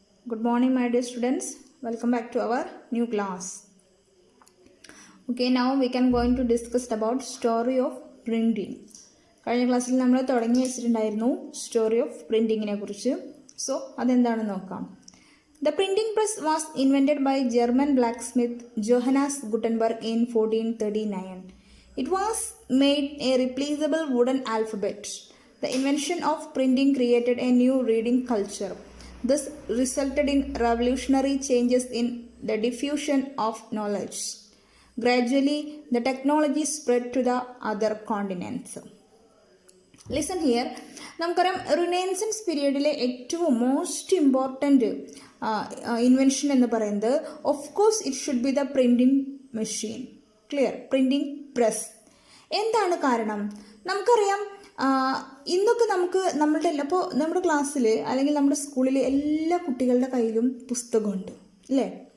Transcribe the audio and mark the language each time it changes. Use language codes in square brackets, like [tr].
[en] Good morning, my dear students. Welcome back to our new class. Okay, now we can going to discuss about story of printing. [ml] കഴിഞ്ഞ ക്ലാസ്സിൽ നമ്മൾ തുടങ്ങി വെച്ചിട്ടുണ്ടായിരുന്നു story of പ്രിൻറ്റിങ്ങിനെ കുറിച്ച്. So അതെന്താണെന്ന് നോക്കാം. [en] The printing press was invented by German blacksmith Johannes Gutenberg in 1439. It was made a replaceable wooden alphabet. The invention of printing created a new reading culture. This resulted in revolutionary changes in the diffusion of knowledge. Gradually, the technology spread to the other continents. Listen here. [ml] നമുക്കറിയാം renaissance പീരീഡിലെ ഏറ്റവും most important invention എന്ന് പറയുന്നത് [en] Of course it should be the printing machine. [ml] Clear? Printing press. എന്താണ് കാരണം? നമുക്കറിയാം ഇന്നൊക്കെ നമ്മുടെ ക്ലാസ്സിൽ അല്ലെങ്കിൽ നമ്മുടെ സ്കൂളിൽ എല്ലാ കുട്ടികളുടെ കയ്യിലും പുസ്തകമുണ്ട് അല്ലേ?